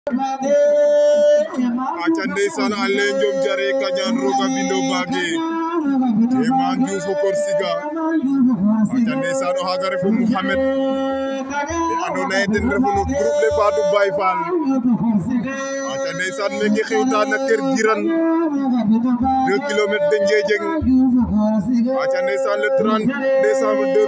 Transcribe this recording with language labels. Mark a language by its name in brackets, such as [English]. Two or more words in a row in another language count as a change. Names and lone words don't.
[Wolof] aca ndeysaan ale njom jare kañaan roga bindo baage te man Diouf o Korsiga aca ndeysaan o xaaga refu Mouhamed te andoona yee ten refu no groupe le Fatou Baye Fall aca ndeysaan meke xewta na Kër Giran [French] 2 kilomètres de Ndiédiène [Wolof] aca ndeysaan [French] le 30 décembre